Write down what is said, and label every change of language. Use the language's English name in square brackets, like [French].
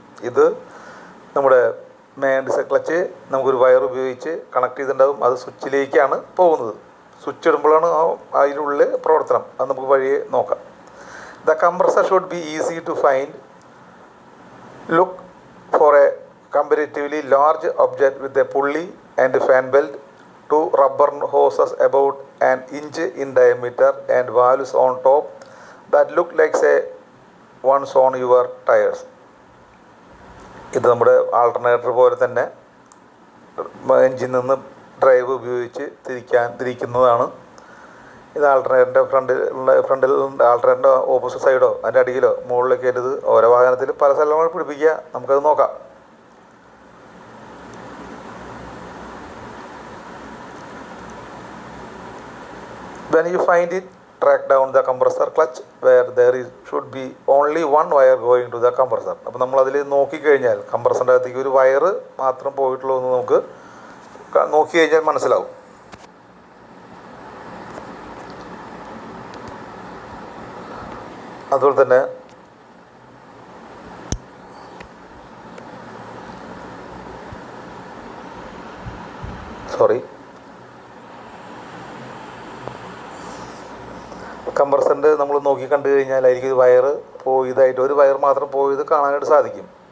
[Malayalam] ഇത് നമ്മുടെ magnetic clutch നമുക്കൊരു വയർ ഉപയോഗിച്ച് കണക്ട് ചെയ്തിട്ടുണ്ടാകും. അത് സ്വിച്ചിലേക്കാണ് പോകുന്നത്. സ്വിച്ച് ഇടുമ്പോഴാണ് അതിനുള്ള പ്രവർത്തനം. അത് നമുക്ക് വഴിയെ നോക്കാം. [English] The compressor should be easy to find. Look for a comparatively large object with a pulley and fan belt, 2 rubber hoses about an inch in diameter and valves on top that look like say ones on your tires. [Malayalam] ഇത് നമ്മുടെ alternator പോലെ തന്നെ എൻജിനിൽ നിന്ന് drive ഉപയോഗിച്ച് തിരിക്കുന്നതാണ്. ഇത് ആൾട്ടർനേറ്ററിൻ്റെ ഫ്രണ്ടിൽ ആൾട്ടർനേറ്ററിൻ്റെ opposite സൈഡോ അതിൻ്റെ അടിയിലോ മുകളിലൊക്കെ ആയിട്ട് ഇത് ഓരോ വാഹനത്തിൽ പല സ്ഥലങ്ങൾ പിടിപ്പിക്കുക. നമുക്കത് നോക്കാം. [English] When you find it, track down the compressor clutch where there should be only one wire going to the compressor. [Malayalam] അപ്പോൾ നമ്മളതിൽ നോക്കിക്കഴിഞ്ഞാൽ കംപ്രസറിൻ്റെ അകത്തേക്ക് ഒരു വയറ് മാത്രം പോയിട്ടുള്ളൂ എന്ന് നമുക്ക് നോക്കി കഴിഞ്ഞാൽ മനസ്സിലാവും. അതുപോലെ തന്നെ കംപ്രസറിൻ്റെ നമ്മൾ നോക്കി കണ്ടു കഴിഞ്ഞാൽ ആയിരിക്കും വയർ പോയതായിട്ട് ഒരു വയർ മാത്രം പോയത് കാണാനായിട്ട് സാധിക്കും.